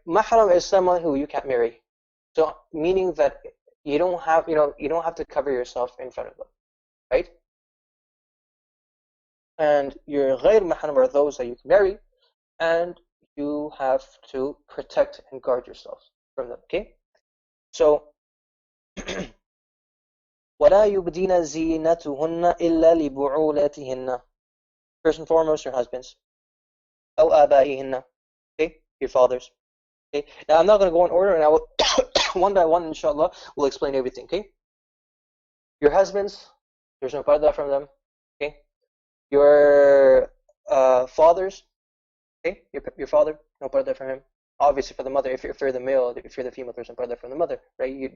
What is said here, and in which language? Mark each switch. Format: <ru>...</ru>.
<en>Mahram is someone who you can't marry. So meaning that you don't have to cover yourself in front of them, right? And your غير mahram are those that you can marry, and you have to protect and guard yourself from them, okay? So</en> <ar>ولا يبدين زينتهن إلا لبعولتهن.</ar> <en>First and foremost, your husbands.</en> <ar>أو آبائهن,</ar> <en>okay? Your fathers. Okay? Now I'm not going to go in order, and I will one by one, inshallah, we'll explain everything, okay? Your husbands, there's no parda from them, okay? Your fathers, okay? Your father, no parda from him. Obviously, for the mother, if you're the male, if you're the female, there's no parda from the mother, right?</en>